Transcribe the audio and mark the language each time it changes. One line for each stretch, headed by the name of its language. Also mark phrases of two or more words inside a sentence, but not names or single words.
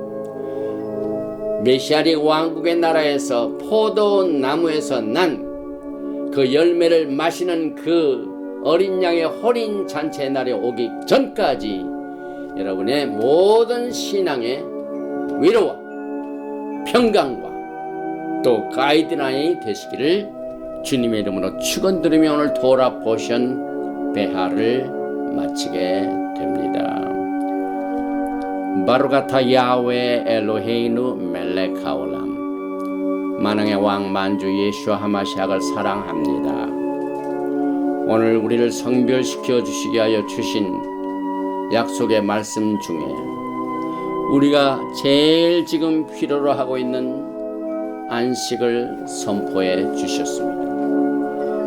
Korean: 메시아릭 왕국의 나라에서 포도나무에서 난 그 열매를 마시는 그 어린 양의 호린 잔치의 날이 오기 전까지 여러분의 모든 신앙의 위로와 평강과 또 가이드라인이 되시기를 주님의 이름으로 축원드리며 오늘
English: Torah portion
Korean: 배하를 마치게 됩니다.
Hebrew: ברוך אתה יהוה אלוהינו מלך העולם.
Korean: 만왕의 왕 만주 예수와 하마시아를 사랑합니다. 오늘 우리를 성별시켜 주시게 하여 주신 약속의 말씀 중에 우리가 제일 지금 필요로 하고 있는 안식을 선포해 주셨습니다.